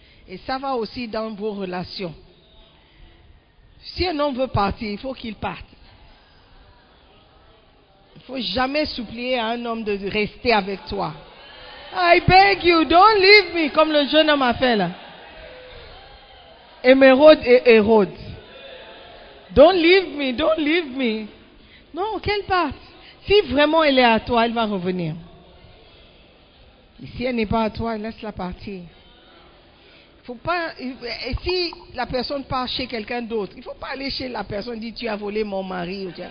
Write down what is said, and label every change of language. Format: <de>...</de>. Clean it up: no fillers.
<fr>Et ça va aussi dans vos relations. Si un homme veut partir, il faut qu'il parte. Il ne faut jamais supplier à un homme de rester avec toi.</fr> <en>I beg you, don't leave me,</en> <fr>comme le jeune homme a fait là. Émeraude et Hérode.</fr> <en>Don't leave me, don't leave me.</en> <fr>Non, qu'elle parte. Si vraiment elle est à toi, elle va revenir. Et si elle n'est pas à toi, laisse-la partir. Faut pas, et si la personne part chez quelqu'un d'autre, il ne faut pas aller chez la personne et dire tu as volé mon mari.</fr>